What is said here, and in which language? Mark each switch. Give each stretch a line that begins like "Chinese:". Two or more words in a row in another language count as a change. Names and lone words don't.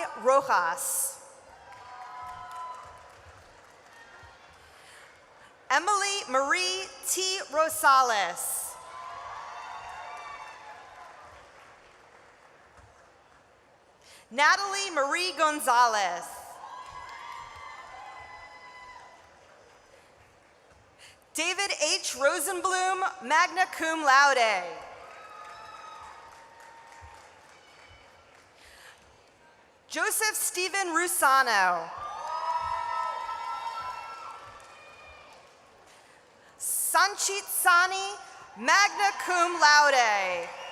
English: Rojas. Emily Marie T. Rosales. Natalie Marie Gonzalez. David H. Rosenblum,
Latin: magna cum laude.
English: Joseph Stephen Rusano. Sanchit Sani,
Latin: magna cum laude.